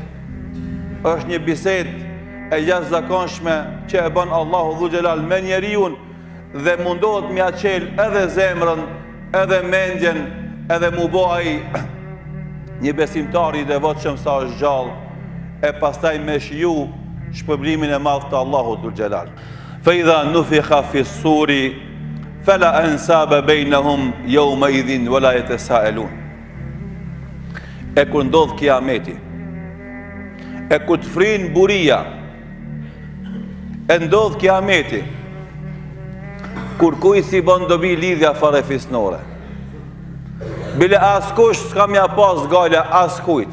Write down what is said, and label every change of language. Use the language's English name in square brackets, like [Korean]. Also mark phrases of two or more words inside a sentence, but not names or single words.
[Albanian] Është një bisedë e jashtëzakonshme që e bën Allahu [Arabic] ذو الجلال [Albanian] me njeriu dhe mundohet mja qel edhe zemrën, edhe mendjen, edhe mu bo ai një besimtar i devotshëm sa është gjallë, e pastaj me shiju shpërblimin e madh të Allahut [Arabic] ذو الجلال. فإذا نفخ في الصور فلا أنساب بينهم يومئذ ولا يتساءلون. [Albanian] E kur ndodh kiameti, e kur të frin buria, e ndodh kiameti, kur kuj si bën dobi lidhja fare fisnore. Bile askush s'ka mja pas gale askujt.